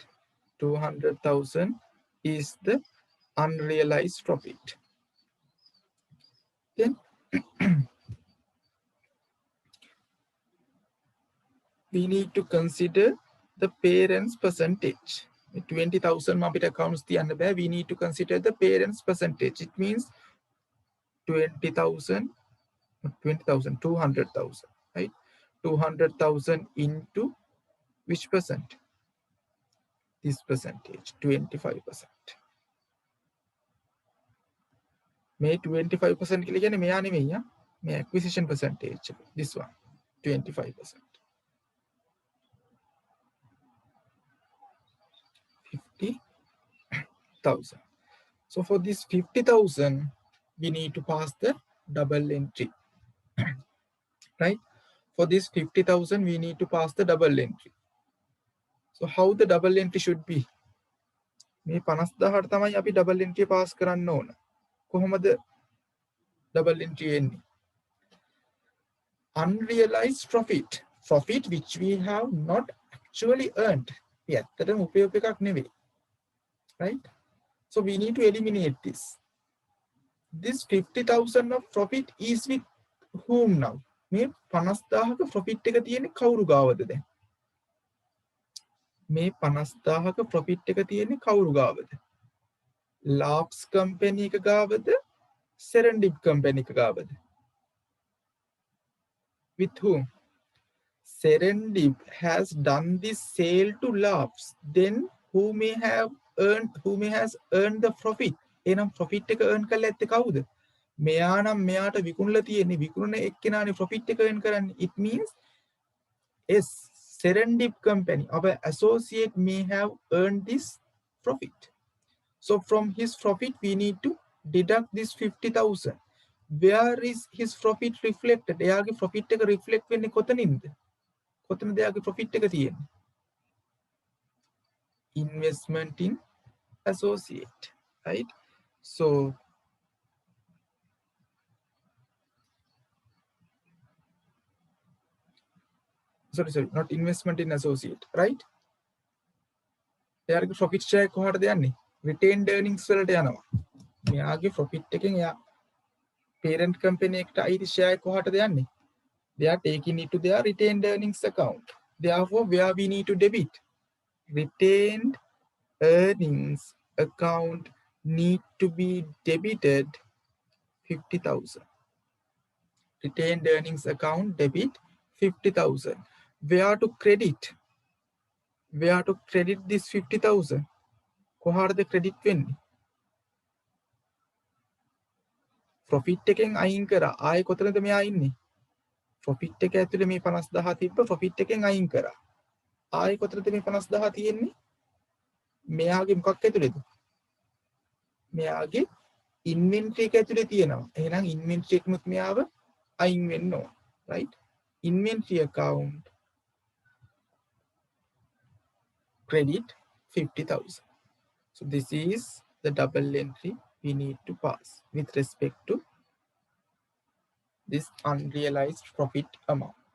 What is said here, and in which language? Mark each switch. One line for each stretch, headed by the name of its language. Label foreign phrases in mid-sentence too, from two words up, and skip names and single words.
English: 200,000 is the unrealized profit. Then we need to consider the parents percentage.
Sinhala: 20,000 අපිට accounts තියන්න බෑ.
English: We need to consider the parents percentage. It means 20,000, 200,000, right? 200,000 into which percent? This percentage, 25%.
Sinhala: May 25% කියලා කියන්නේ මෙයා නෙමෙයි ආ.
English: මේ acquisition percentage. This one, 25%. 50,000. So for this 50,000, we need to pass the double entry, right? For this 50,000, we need to pass the double entry. So how the double entry should be?
Sinhala: මේ 50,000ට තමයි අපි
English: double entry
Sinhala: pass කරන්න ඕන. කොහොමද
English: double entry
Sinhala: එන්නේ?
English: Unrealized profit, profit which we have not actually earned.
Sinhala: ඇත්තටම උපයෝග එකක් නෙවෙයි.
English: Right? So we need to eliminate this. This 50,000 of profit is with whom now?
Sinhala: මේ 50,000ක profit එක තියෙන්නේ කවුරු ගාවද දැන්? මේ 50,000ක profit එක තියෙන්නේ කවුරු ගාවද? LKAS company එක ගාවද? Serendip company එක ගාවද?
English: With whom? Serendip has done this sale to LKAS. Then who may has earned the profit?
Sinhala: එහෙනම් profit එක earn කරලා ඇත්තේ කවුද? මෙයා නම් මෙයාට විකුණලා තියෙන්නේ විකුණන එක්කෙනානේ profit එක earn කරන්නේ.
English: It means yes, Serendip company, our associate may have earned this profit. So from his profit, we need to deduct this 50,000. Where is his profit reflected?
Sinhala: එයාගේ profit එක reflect වෙන්නේ කොතනින්ද? කොතනද එයාගේ profit එක තියෙන්නේ?
English: Investment in associate, right? So sorry, not investment in associate, right?
Sinhala: එයාගේ
English: profit share
Sinhala: කොහාටද යන්නේ?
English: Retained earnings
Sinhala: වලට යනවා. මෙයාගේ profit එකෙන් එයා
English: parent company
Sinhala: එකට අයිති share කොහාටද යන්නේ?
English: They are taking it to their retained earnings account. Therefore, where we need to debit? Retained earnings account need to be debited 50,000. Retained earnings account debit 50,000. Where to credit? Where to credit this 50,000?
Sinhala: කොහාටද credit වෙන්නේ? Profit එකෙන් අයින් කරා. ආයේ කොතනද මෙයා ඉන්නේ? Profit එක ඇතුලේ මේ 50,000 තිබ්බ profit එකෙන් අයින් කරා. ආයේ කොතනද මේ 50,000 තියෙන්නේ? මෙයාගේ මොකක් ඇතුලේද? මෙයාගේ inventory එක ඇතුලේ තියෙනවා. එහෙනම් inventory එකමුත් මෙයාව අයින් වෙන්න ඕන. Right?
English: Inventory account credit 50,000. So this is the double entry we need to pass with respect to this unrealized profit amount.